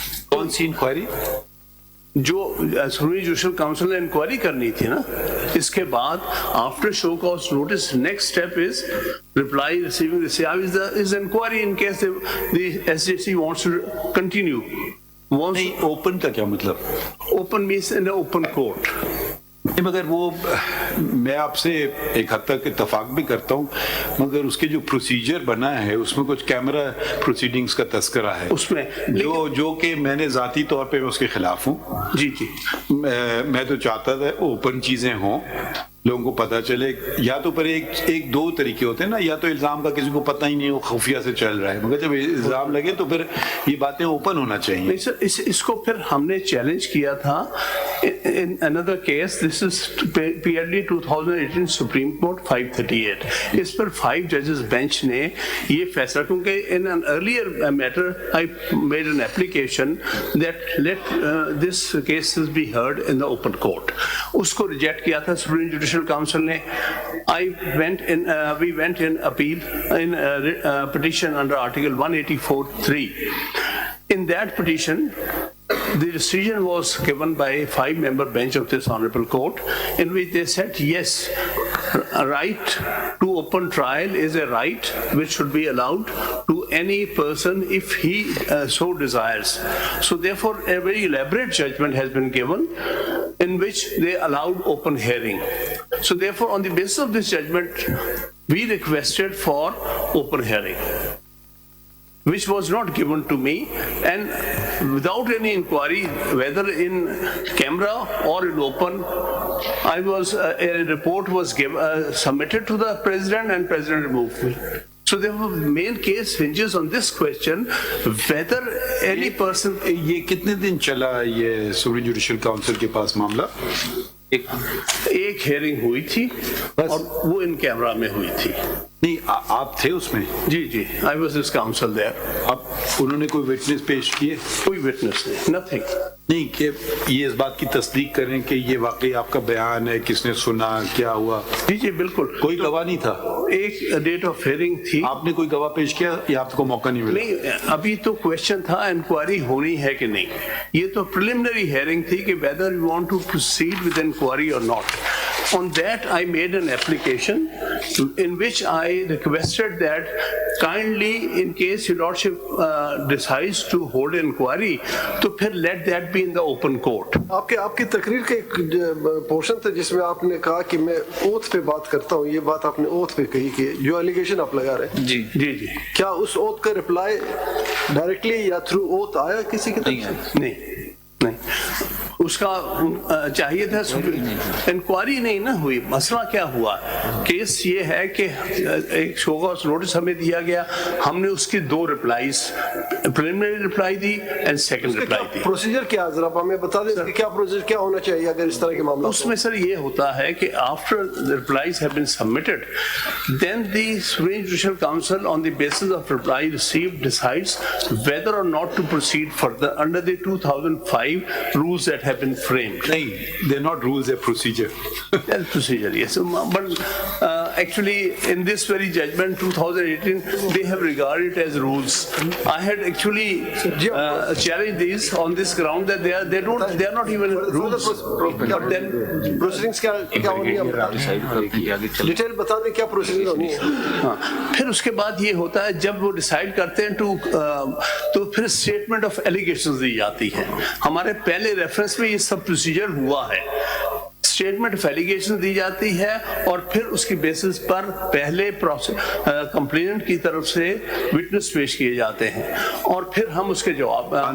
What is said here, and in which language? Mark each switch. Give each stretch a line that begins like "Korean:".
Urdu: کون سی انکوائری؟ جو supreme judicial council نے انکوائری کرنی تھی نا, اس کے بعد
English: After show cause notice next step is reply receiving the CIV is inquiry in case the SJC wants to continue.
Urdu: نہیں اوپن کا کیا مطلب؟
English: Open means in the open court.
Urdu: مگر وہ میں آپ سے ایک حد تک اتفاق بھی کرتا ہوں, مگر اس کے جو پروسیجر بنا ہے اس میں کچھ کیمرہ پروسیڈنگز کا تذکرہ ہے اس میں جو کہ میں نے ذاتی طور پہ اس کے خلاف ہوں. جی جی, میں تو چاہتا تھا اوپن چیزیں ہوں, لوگوں کو پتہ چلے. یا تو پر ایک دو طریقے ہوتے ہیں نا, یا تو الزام کا کسی کو پتہ ہی نہیں, وہ خفیہ سے چل رہا ہے, مگر جب الزام لگے تو پھر یہ باتیں اوپن ہونا چاہیے. نہیں سر, اس کو پھر ہم نے چیلنج کیا تھا
English: in another case. This is PLD 2018 Supreme Court 538.
Urdu: اس per
English: 5 judges bench
Urdu: نے یہ فیصلہ, کیونکہ
English: in an earlier matter I made an application that let this cases be heard in the open court.
Urdu: اس کو reject کیا تھا Supreme Judicial Council نے.
English: We went in appeal in petition under Article 184(3). In that petition, the decision was given by a 5-member bench of this honorable court, in which they said yes, a right to open trial is a right which should be allowed to any person if he so desires. So therefore a very elaborate judgment has been given in which they allowed open hearing. So therefore on the basis of this judgment we requested for open hearing, which was not given to me, and without any inquiry whether in camera or in open, a report was submitted to the president and president removed me. So the main case hinges on this question whether any person.
Urdu: یہ کتنے دن چلا یہ supreme judicial council کے پاس معاملہ؟ ایک hearing ہوئی تھی اور وہ ان کیمرہ میں ہوئی تھی. نہیں آپ تھے اس میں؟ جی جی,
English: I was his counsel there.
Urdu: اب انہوں نے کوئی وٹنس پیش کیے؟ کوئی witness نہیں,
English: nothing.
Urdu: نہیں کہ یہ اس بات کی تصدیق کریں کہ یہ واقعی آپ کا بیان ہے, کس نے سنا, کیا ہوا؟ جی جی بالکل. کوئی گواہ نہیں تھا؟ ایک ڈیٹ آف ہیئرنگ تھی. آپ نے کوئی گواہ پیش کیا یا آپ کو موقع نہیں ملا؟ نہیں, ابھی تو کوشچن تھا انکوائری ہونی ہے کہ نہیں. یہ تو پریلیمنری ہیئرنگ تھی کہ
English: whether you want to proceed with inquiry or not. On that I made an application in which I requested that kindly in case your lordship decides to hold an inquiry
Urdu: تو پھر
English: let that be in the open court.
Urdu: آپ کی تقریر کا ایک portion تھا جس میں آپ نے کہا کہ میں اوتھ پہ بات کرتا ہوں. یہ بات آپ نے اوتھ پہ کہی کہ جو ایلیگیشن آپ لگا رہے ہیں. جی جی جی. کیا اس اوتھ کا رپلائی ڈائریکٹلی یا تھرو اوتھ آیا کسی کی طرف سے؟ نہیں نہیں, اس کا چاہیے تھا. انکوائری نہیں نہ ہوئی. مسئلہ کیا ہوا, کیس یہ ہے کہ ایک شو کاز نوٹس ہمیں دیا گیا, ہم نے اس کی 2 ریپلائیز, preliminary reply the end second reply the. Procedure کیا ذرا ہمیں بتا دیں کہ کیا پروسیجر کیا ہونا چاہیے اگر اس طرح کے معاملات؟ اس میں سر یہ ہوتا ہے کہ
English: After replies have been submitted then the Supreme Judicial Council on the basis of reply received decides whether or not to proceed further under the 2005 rules that have been framed. نہیں, they're not rules, they're procedure. That's procedure, yes. But actually in this very judgment 2018 they have regarded it as rules. I had actually challenged these on this ground that they are not even rules. But then
Urdu: proceedings کیا ہونی ہے, detail بتا دیں کیا procedure ہونی ہے. پھر اس کے بعد یہ ہوتا ہے جب وہ ڈیسائیڈ کرتے ہیں تو پھر اسٹیٹمنٹ آف ایلیگیشنز دی جاتی ہے. ہمارے پہلے ریفرنس میں یہ سب پروسیجر ہوا ہے. اسٹیٹمنٹ آف ایلیگیشن دی جاتی ہے اور پھر اس کی بیسس پر پہلے کمپلیننٹ کی طرف سے وٹنس پیش کیے جاتے ہیں اور پھر ہم اس کے جواب.